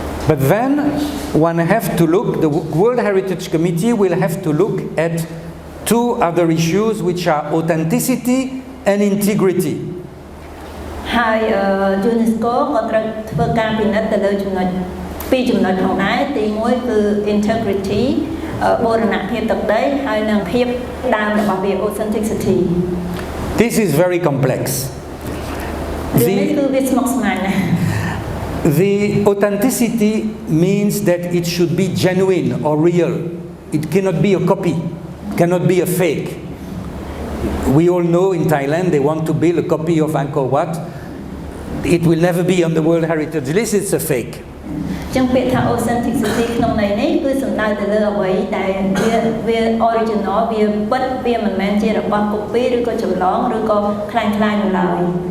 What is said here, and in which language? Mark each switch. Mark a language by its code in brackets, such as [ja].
[en] But then one have to look, the World Heritage Committee will have to look at 2 other issues, which are authenticity and integrity. [km] ហើយ UNESCO ក៏ត្រូវធ្វើការពិនិត្យទៅលើចំណុច2ចំណុចផងដែរទី1គឺ integrity បូរណភាពទឹកដីហើយនិងភាពដើមរបស់វា authenticity [en] This is very complex. [km] នេះគឺវាស្មុគស្មាញណាស់ [en] The authenticity means that it should be genuine or real. It cannot be a copy, cannot be a fake. We all know in Thailand they want to build a copy of Angkor Wat. It will never be on the World Heritage List, it's a fake. [km] ចឹងពាក្យថា authenticity ក្នុងន័យនេះគឺសំដៅទៅលើអ្វីដែលវា original វាពិតវាមិនមែនជារបស់ copy ឬក៏ចម្លងឬក៏คล้ายៗនោះឡើយ